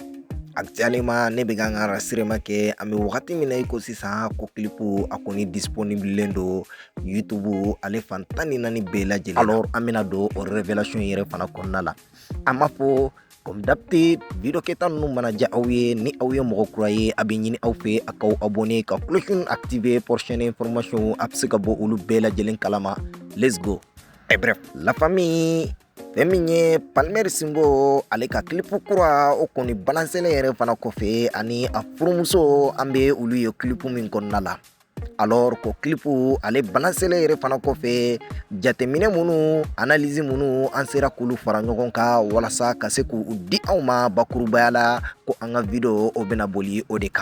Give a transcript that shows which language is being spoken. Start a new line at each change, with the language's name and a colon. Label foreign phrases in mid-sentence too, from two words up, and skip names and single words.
Bambara: Actuellement ne bɛ ka n ka enregistrement kɛ, an bɛ wagati min na i ko sisan ko clip a kɔni disponible don YouTube ale fan 14 bɛɛ lajɛlen. Alors an bɛna don o révélation yɛrɛ fana kɔnɔna la. An b'a fɔ
French: comme d'habitude
Bambara: video kɛta ninnu mana diya aw ye, ni aw ye mɔgɔ kura ye, a bɛ ɲini aw fɛ a k'aw abonner ka
French: cloche activer prochaine information
Bambara: a bɛ se ka bɔ olu bɛɛ lajɛlen kalama.
English: Let's go.
French: Et bref, la famille,
Bambara: fɛn min ye Palmer Simbo ale ka clip kura o kɔni balanselen yɛrɛ fana kɔfɛ, ani a furumuso an bɛ olu ye clip min kɔnɔna la. Alors ko clip ale balanselen yɛrɛ fana kɔfɛ, jateminɛ minnu, analyse minnu an sera k'olu fara ɲɔgɔn kan walasa ka se k'u di anw ma bakurubaya la, ko an ka video o bɛna boli o de kan.